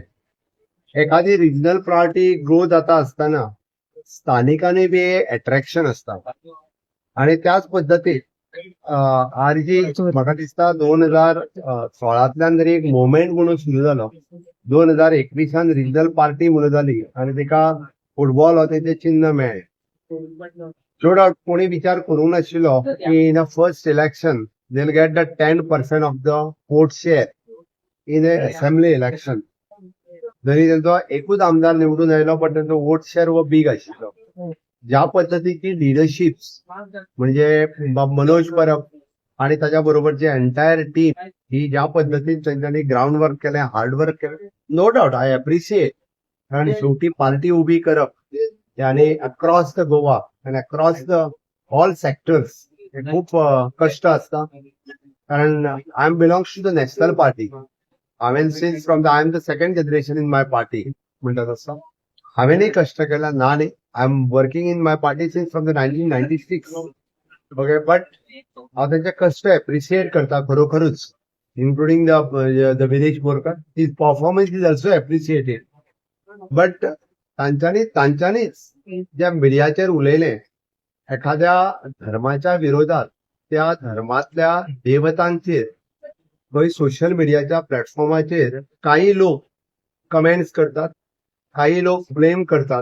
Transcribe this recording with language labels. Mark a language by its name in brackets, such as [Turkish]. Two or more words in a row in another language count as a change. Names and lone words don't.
[Konkani] एखादी [English] regional party [Konkani] ग्रो जाता आसतना स्थानिकांनी बी अट्रॅक्शन असता आणि त्याच पद्दतीन आरजी म्हाका दिसता 2016तल्यान जरी एक मुवमेंट म्हणून सुरू जालो 2021 [English] regional party [Konkani] म्हणून जाली आणि तिका फुटबॉल हो तेचें चिन्ह मेळ्ळें. [English] no doubt [Konkani] कोणी विचार करूंक नाशिल्लो की [English] in a first election they will get the 10% of the vote share in an assembly election. [Konkani] जरी त्यांचो एकूच आमदार निवडून आयलो पण त्यांचो [English] vote share [Konkani] हो बिग आशिल्लो. ज्या पद्धतीची लिडरशिप म्हणजे मनोज परब आणि त्याच्या बरोबरची [English] entire team [Konkani] ही ज्या पद्धतीन त्यांच्यानी [English] ground work [Konkani] केलें, [English] hard work [Konkani] केलें, [English] no doubt I appreciate. [Konkani] कारण शेवटी पार्टी उभी करप आणि [English] across the Goa [Konkani] आणि [English] across the all sectors [Konkani] हे खूप कष्ट असता. [English] कारण I am belongs to the national party. हांवें since from I am the second generation in my party [Konkani] म्हणटा तसो हांवेंय कष्ट केला ना न्ही. [English] I am working in my party since from the 1996. okay but [Konkani] हांव त्यांचे कष्ट एप्रिशिएट करता खरोखरूच [English] including the Vinesh Borkar. his performance is also appreciated. [Konkani] बट तांच्यांनीच ज्या मिडियाचेर उलयलें एखाद्या धर्माच्या विरोधात त्या धर्मातल्या देवतांचेर खंय सोशल मिडियाच्या प्लॅटफॉर्माचेर काही लोक कमेंट्स करतात, काही लोक ब्लेम करतात.